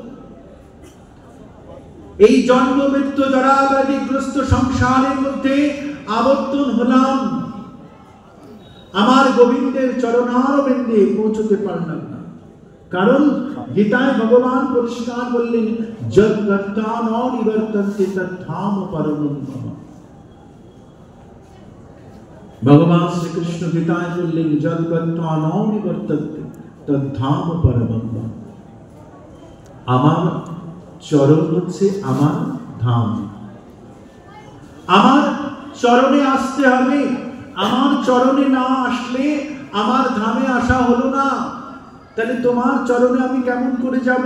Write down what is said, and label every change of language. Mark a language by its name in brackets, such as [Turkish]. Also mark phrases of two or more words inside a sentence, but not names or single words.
[Bangla] এই জন্ম মৃত্যু জরাব্যাধিগ্রস্ত সংসারের মধ্যে আবর্তন হলাম, আমার গোবিন্দের চরণারবিন্দে পৌঁছতে পারলাম না। কারণ গীতায় ভগবান পরিষ্কার বললেন [Sanskrit] यत् गत्वा न निवर्तन्ते तद्धाम परमम मम। [Bangla] ভগবান শ্রীকৃষ্ণ গীতায় বললেন [Sanskrit] यत् गत्वा न निवर्तन्ते तद्धाम परमम मम। [Bangla] আমার চরণ হচ্ছে আমার ধাম, আমার চরণে আসতে হবে। আমার চরণে না আসলে আমার ধামে আসা হলো না। তাহলে তোমার চরণে আমি কেমন করে যাব?